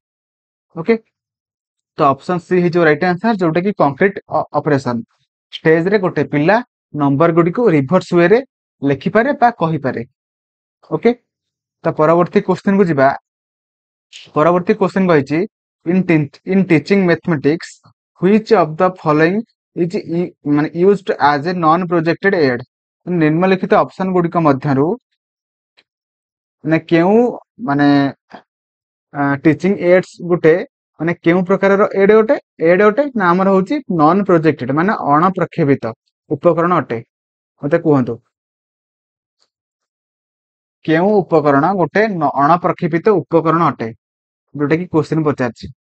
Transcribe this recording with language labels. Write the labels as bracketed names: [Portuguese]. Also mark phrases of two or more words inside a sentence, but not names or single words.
[Odia] ଓକେ ତ [English] option C [Odia] ହେଇଯିବ [English] right answer, [Odia] ଯୋଉଟା କି [English] concrete operation. [Odia] ଷ୍ଟେଜରେ ଗୋଟେ ପିଲା ନମ୍ବର ଗୁଡିକୁ [English] reverse way [Odia] ଲେଖିପାରେ ବା କହିପାରେ। ଓକେ ତ ପରବର୍ତ୍ତୀ କ୍ୱେଶ୍ଚିନ୍ କୁ ଯିବା। ପରବର୍ତ୍ତୀ କ୍ୱେଶ୍ଚିନ୍ କହିଛି [English] in teaching mathematics which of the following is ମାନେ used as a non projected aid। [Odia] ନିମ୍ନଲିଖିତ ଅପସନ ଗୁଡିକ ମଧ୍ୟରୁ ମାନେ କେଉଁ ମାନେ [English] teaching aids [Odia] ଗୋଟେ ମାନେ କେଉଁ ପ୍ରକାରର ଏଡ୍ ଅଟେ ନା ଆମର ହଉଛି [English] non projected [Odia] ମାନେ ଅଣପ୍ରକ୍ଷେପିତ ଉପକରଣ ଅଟେ। ମତେ କୁହନ୍ତୁ କେଉଁ ଉପକରଣ ଗୋଟେ ଅଣପ୍ରକ୍ଷେପିତ ଉପକରଣ ଅଟେ, ଯୋଉଟା କି କ୍ୱେଶ୍ଚିନ୍ ପଚାରିଛି।